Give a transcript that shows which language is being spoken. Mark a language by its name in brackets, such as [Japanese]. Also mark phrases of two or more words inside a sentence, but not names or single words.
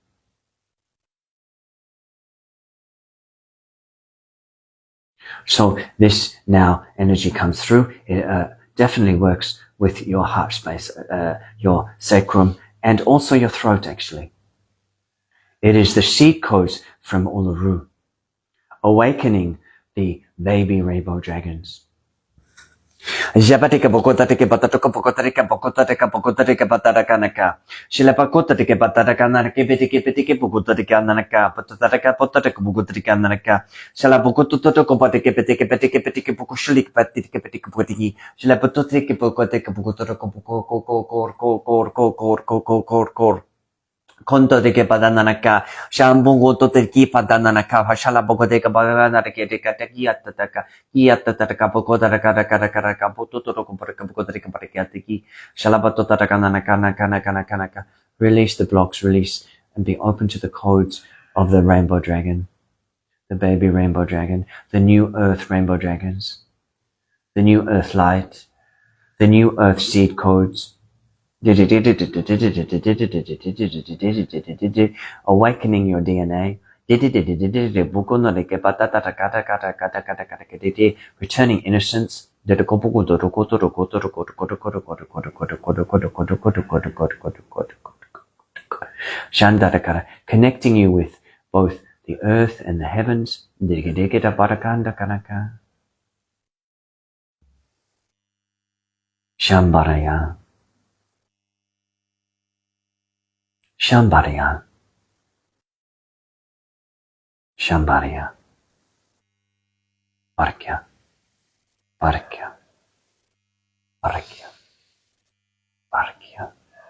[English] So this now energy comes through. It definitely works with your heart space, your sacrum, and also your throat, actually. It is the seed codes from Uluru, awakening the baby rainbow dragons. Jabatika bokotatika batatoka bokotatika bokotatika bokotatika batarakanaka. Shila bakotatika batarakanaka bitiki bokotatika nanaka batataraka botatika bokotatika nanaka. Shala bokototoko batiki bitiki bokoshilik batiki bitiki botiki. Shila bototika bokotatika bokotoko bokor. Konto de que padananaka, shambungo to te ki padananaka, hashala boko de kabana de que de katakiataka, Yatataka Bokotaraka, Bototokoparaki, Shalabatotarakanaka. Release the blocks, release and be open to the codes of the rainbow dragon, the baby rainbow dragon, the new earth rainbow dragons, the new earth light, the new earth seed codes. Awakening your DNA. Returning innocence. Connecting you with both the earth and the heavens. Shambaraya. Shambhariya. Shambhariya. Parkya. Parkya. Parkya. Parkya.